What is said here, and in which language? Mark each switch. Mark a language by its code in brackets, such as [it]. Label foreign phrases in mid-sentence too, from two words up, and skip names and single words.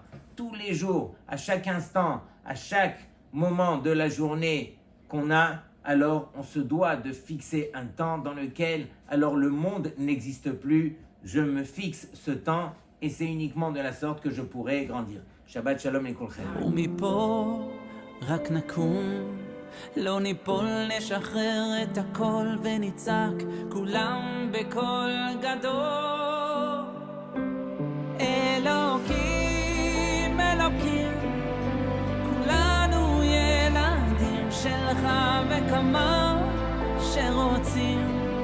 [fr] Tous les jours, à chaque instant, à chaque moment de la journée qu'on a, alors on se doit de fixer un temps dans lequel, alors le monde n'existe plus, je me fixe ce temps et c'est uniquement de la sorte que je pourrai grandir. [he] שבת שלום לכולכם. ומפה רק נקום, לא ניפול, נשחרר את הכל ונצעק כולם בקול גדול. אלוקים, אלוקים, כולנו ילדים שלך וכמה שרוצים